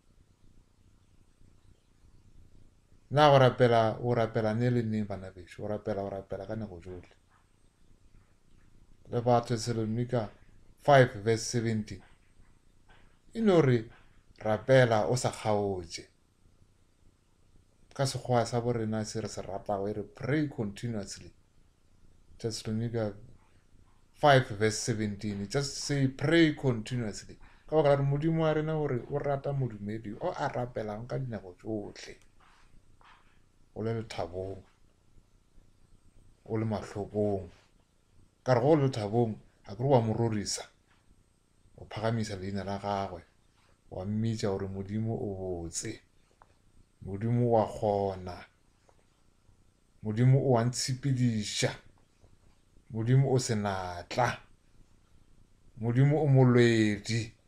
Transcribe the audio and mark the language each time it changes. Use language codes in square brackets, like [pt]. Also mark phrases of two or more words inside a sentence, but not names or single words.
[nso] Na o rapela ne le neng bana beso, o rapela ka nako tšohle. Le ba Thessalonica 5 verse 17 e no re rapela o sa kgaotše. Ka sekgowa sa borena se re se ratago e re [en] pray continuously. Thessalonica 5 verse 17 just say pray continuously. [nso] Ka baka la re Modimo wa rena gore o rata modumedi o a rapelang ka dinako tšohle. O le lethabong, o le mahlokong, ka re go le lethabong a ke re wa mororisa, o phagamisa leina la gagwe, wa mmitša gore Modimo o botse, Modimo wa kgona, Modimo o a ntshepediša, Modimo o senatla, Modimo o molwedi.